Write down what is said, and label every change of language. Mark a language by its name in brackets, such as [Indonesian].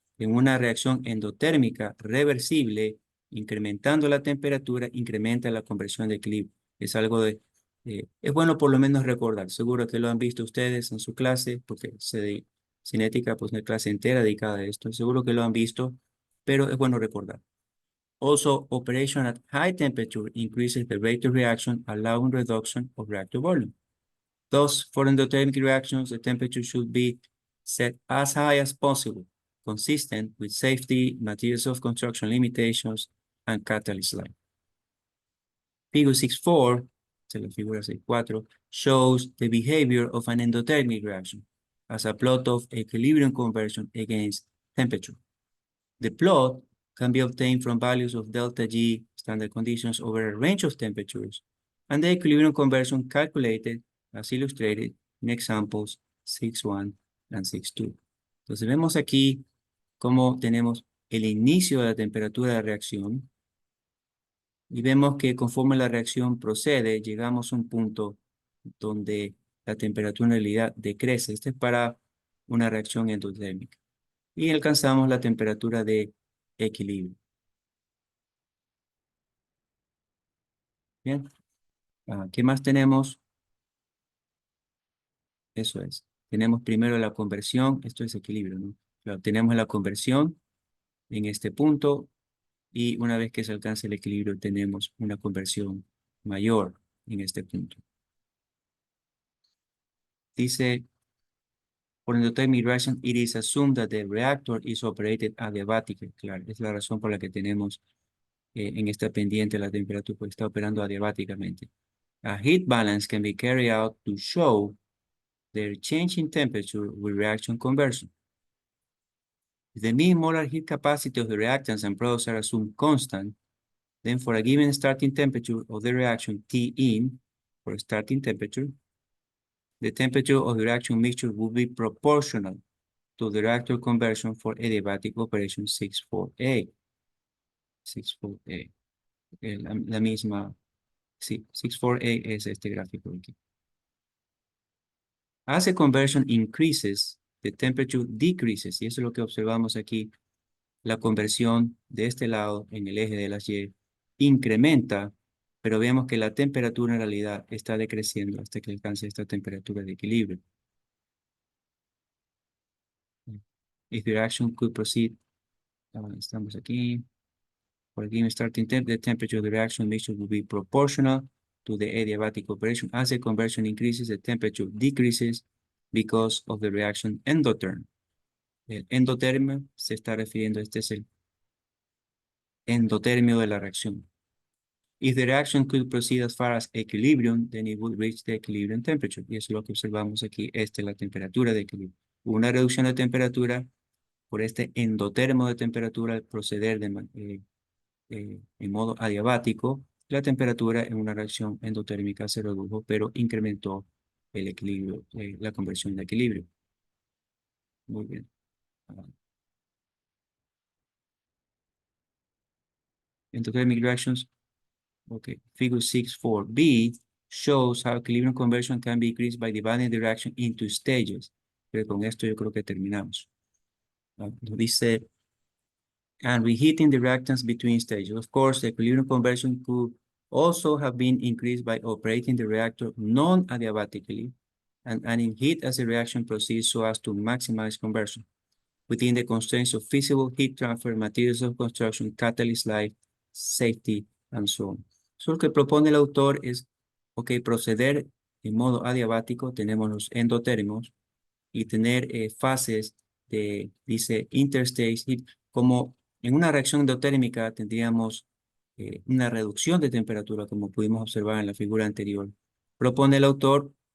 [Spanish] En una reacción endotérmica reversible, incrementando la temperatura, incrementa la conversión de equilibrio. Es algo es bueno por lo menos recordar. Seguro que lo han visto ustedes en su clase, porque cinética, pues una clase entera dedicada a esto. Seguro que lo han visto, pero es bueno recordar. [English] Also, operation at high temperature increases the rate of reaction, allowing reduction of reactor volume. Thus, for endothermic reactions, the temperature should be set as high as possible, consistent with safety, materials of construction limitations, and catalyst life. Figure 6.4, [Spanish] se la figura 6.4, [English] shows the behavior of an endothermic reaction as a plot of equilibrium conversion against temperature. The plot can be obtained from values of delta G standard conditions over a range of temperatures, and the equilibrium conversion calculated as illustrated in examples 6.1 and 6.2. [Spanish] Entonces vemos aquí cómo tenemos el inicio de la temperatura de reacción y vemos que conforme la reacción procede, llegamos a un punto donde la temperatura en realidad decrece. Este es para una reacción endotérmica. Y alcanzamos la temperatura de equilibrio. Bien. ¿Qué más tenemos? Eso es. Tenemos primero la conversión. Esto es equilibrio, ¿no? Claro, tenemos la conversión en este punto y una vez que se alcanza el equilibrio tenemos una conversión mayor en este punto. Dice, [English] for endothermic reaction, it is assumed that the reactor is operated adiabatically. [Spanish] Claro, es la razón por la que tenemos en esta pendiente la temperatura, pues está operando adiabáticamente. [English] A heat balance can be carried out to show the change in temperature with reaction conversion. If the mean molar heat capacity of the reactants and products are assumed constant, then for a given starting temperature of the reaction T in, for starting temperature, the temperature of the reaction mixture will be proportional to the reactor conversion for adiabatic operation 6.4a. 6.4a. [Spanish] La misma, sí, 6.4a es este gráfico de aquí. [English] As the conversion increases, the temperature decreases, [Spanish] y eso es lo que observamos aquí. La conversión de este lado en el eje de las Y incrementa, pero vemos que la temperatura en realidad está decreciendo hasta que alcance esta temperatura de equilibrio. [English] If the reaction could proceed, [Spanish] estamos aquí. [English] For a given starting the temperature of the reaction mixture will be proportional to the adiabatic operation. As the conversion increases, the temperature decreases because of the reaction endotherm. [Spanish] El endotermio se está refiriendo, este es el endotermio de la reacción. [English] If the reaction could proceed as far as equilibrium, then it would reach the equilibrium temperature. [Spanish] Y eso es lo que observamos aquí. Esta es la temperatura de equilibrio. Una reducción de temperatura por este endotermo de temperatura al proceder en modo adiabático. La temperatura en una reacción endotérmica se redujo, pero incrementó el equilibrio, la conversión de equilibrio. Muy bien. [English] Endothermic reactions. Okay, figure 6.4b shows how equilibrium conversion can be increased by dividing the reaction into stages. [Spanish] Pero con esto yo creo que terminamos. Nos dice, [English] and reheating the reactants between stages. Of course, the equilibrium conversion could also have been increased by operating the reactor non-adiabatically and adding heat as the reaction proceeds so as to maximize conversion within the constraints of feasible heat transfer, materials of construction, catalyst life, safety, and so on. [Spanish] So lo que propone el autor es, ok, proceder en modo adiabático, tenemos los endotérmicos, y tener fases de, dice, [English] interstage heat, [Spanish] como en una reacción endotérmica tendríamos una reducción de temperatura, como pudimos observar en la figura anterior. Propone el autor